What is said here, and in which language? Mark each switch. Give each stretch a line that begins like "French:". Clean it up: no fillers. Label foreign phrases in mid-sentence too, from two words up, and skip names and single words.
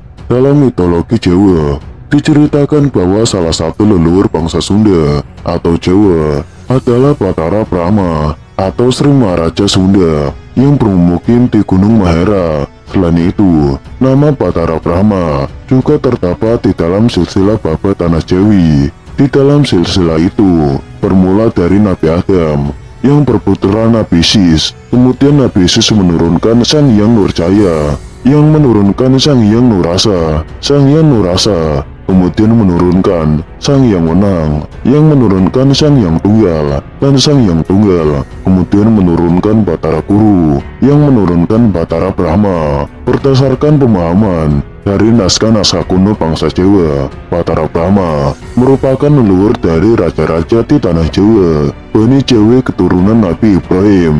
Indonesian: Dalam mitologi Jawa, diceritakan bahwa salah satu leluhur bangsa Sunda atau Jawa adalah Batara Brahma atau Sri Maharaja Sunda yang bermukim di Gunung Mahera. Selain itu, nama Batara Brahma juga terdapat di dalam silsilah babat Tanah Jawi. Di dalam silsilah itu, bermula dari Nabi Adam yang berputra Nabi Sis. Kemudian Nabi Sis menurunkan Sang Hyang Nurjaya, yang menurunkan Sang Hyang Nurasa, Sang Hyang Nurasa, kemudian menurunkan Sang Hyang Wenang, yang menurunkan Sang Hyang Tunggal, dan Sang Hyang Tunggal, kemudian menurunkan Batara Guru, yang menurunkan Batara Brahma. Berdasarkan pemahaman dari naskah-naskah kuno bangsa Jawa, Batara Brahma merupakan leluhur dari raja-raja di tanah Jawa, Bani Jawi keturunan Nabi Ibrahim.